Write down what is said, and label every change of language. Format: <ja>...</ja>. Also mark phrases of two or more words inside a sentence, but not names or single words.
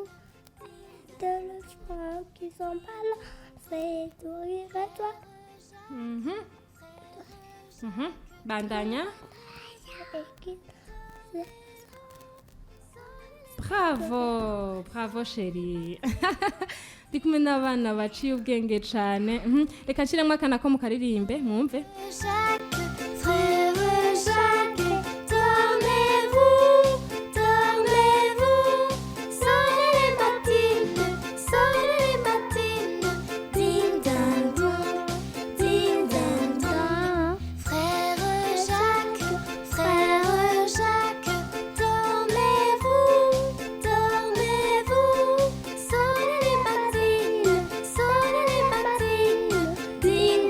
<fr>Téléphone qui s'emballe, c'est tout rire et toi.</fr> <rn>bandanya</rn> <fr>bravo chérie</fr> <rn>ndi kumwe n'abana baciye ubwenge cane reka nshiremo akana ko mu karirimbe mwumve</rn> <fr>Jacques, frère Jacques, dormez-vous, dormez-vous. Sonnez les matines, ding ding dong, ding ding dong. Frère Jacques, dormez-vous, dormez-vous. Sonnez les matines, ding</fr>